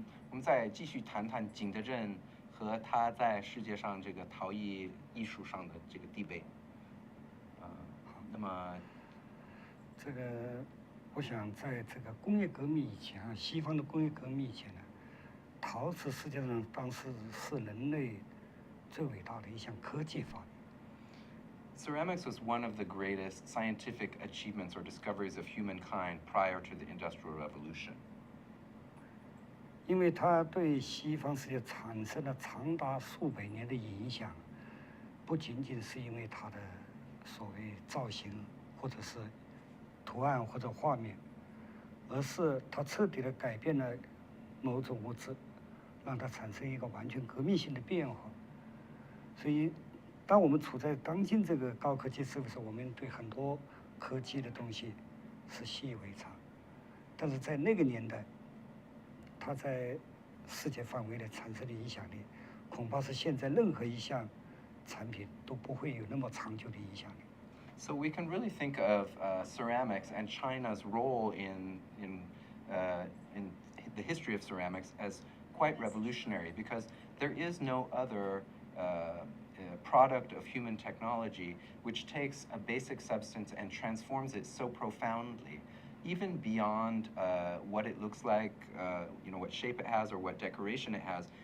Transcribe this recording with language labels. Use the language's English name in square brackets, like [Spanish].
[Chinese] 我们再继续谈谈景德镇和它在世界上这个陶艺艺术上的这个地位。那么这个，我想在这个工业革命以前啊，西方的工业革命以前呢，陶瓷实际上当时是人类最伟大的一项科技发明。 [English] Ceramics was one of the greatest scientific achievements or discoveries of humankind prior to the Industrial Revolution. [Chinese] 因为它对西方世界产生了长达数百年的影响，不仅仅是因为它的所谓造型或者是图案或者画面，而是它彻底地改变了某种物质，让它产生一个完全革命性的变化。所以，当我们处在当今这个高科技社会时，我们对很多科技的东西是习以为常，但是在那个年代，它在世界范围内产生的影响力，恐怕是现在任何一项产品都不会有那么长久的影响力。 [English] So we can really think of ceramics and China's role in the history of ceramics as quite revolutionary, because there is no other product of human technology which takes a basic substance and transforms it so profoundly, even beyond what it looks like, what shape it has or what decoration it has.